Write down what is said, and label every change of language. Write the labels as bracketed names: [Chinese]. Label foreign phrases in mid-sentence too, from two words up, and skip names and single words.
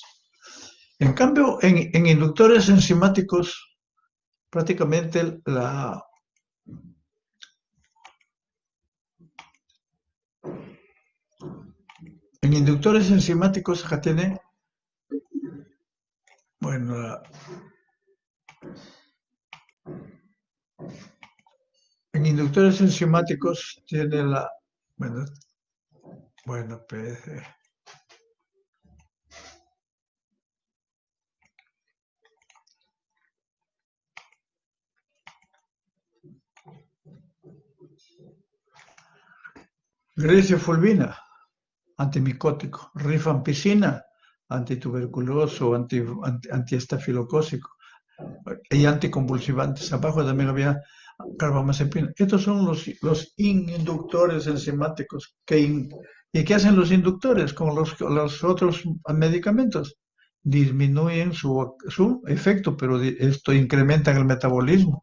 [Spanish] En cambio, en inductores enzimáticos, prácticamente en inductores enzimáticos acá tiene, bueno, en inductores enzimáticos tiene pues, grisifulvina, antimicótico, rifampicina, antituberculoso, antiestafilocócico y anticonvulsivantes. Abajo también había carbamazepina. Estos son los inductores enzimáticos. ¿Y qué hacen los inductores con los otros medicamentos? Disminuyen su efecto, pero esto incrementa el metabolismo.